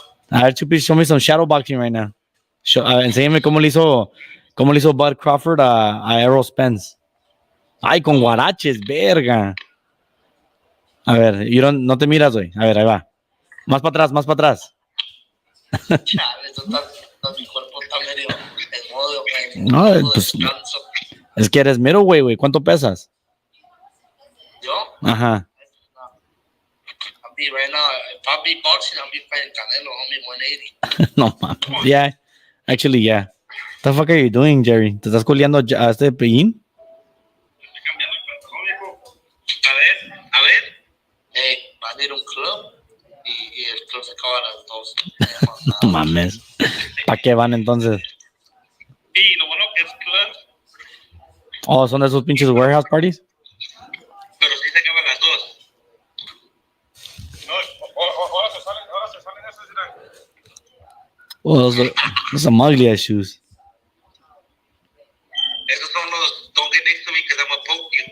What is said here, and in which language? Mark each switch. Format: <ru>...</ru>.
<en>A ver, Chupis, show me some shadow boxing right now.</en> <es>Enséñame cómo le hizo Bud Crawford a Errol Spence. Ay, con guaraches, verga. A ver, no te miras hoy. A ver, ahí va. Más para atrás. Mi cuerpo está medio en modo, No, pues, es que eres middleweight, güey. ¿Cuánto pesas? ¿Yo? Ajá.</es> <en>I'll be right now. If I'll be boxing, I'll be fighting Canelo. I'll be 180. No, mames. Yeah. Actually, yeah. What the fuck are you doing, Jerry?</en> <es>¿Te estás culiando a este pellín? Estoy cambiando el pantalón, viejo. A ver. Hey, va a ir un club y el club se acaba a las 2. No mames. ¿Para qué van entonces? Sí, lo bueno que es club, Oh, son de esos pinches warehouse parties. pero sí se acaba a las 2. No, ahora se salen esas.</es> <en>Oh, those are some ugly ass shoes.</en> <es>Esos son los</es> <en>don't get next to me because I'm a poke you.</en>